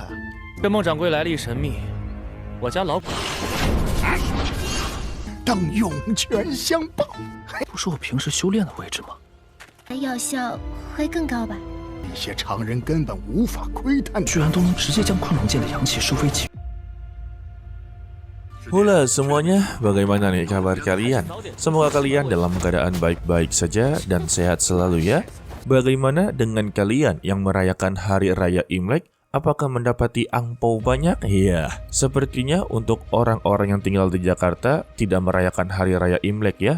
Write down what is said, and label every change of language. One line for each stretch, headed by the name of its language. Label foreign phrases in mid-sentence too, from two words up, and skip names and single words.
Chinese: 这孟掌柜来历神秘，我家老鬼等涌泉相报。不是我平时修炼的位置吗？药效会更高吧？一些常人根本无法窥探，居然都能直接将昆仑剑的阳气收为己。
Indonesian: Halo semuanya, bagaimana nih kabar kalian? Semoga kalian dalam keadaan baik-baik saja dan sehat selalu ya. Bagaimana dengan kalian yang merayakan Hari Raya Imlek? Apakah mendapati angpau banyak? Iya, sepertinya untuk orang-orang yang tinggal di Jakarta tidak merayakan Hari Raya Imlek ya.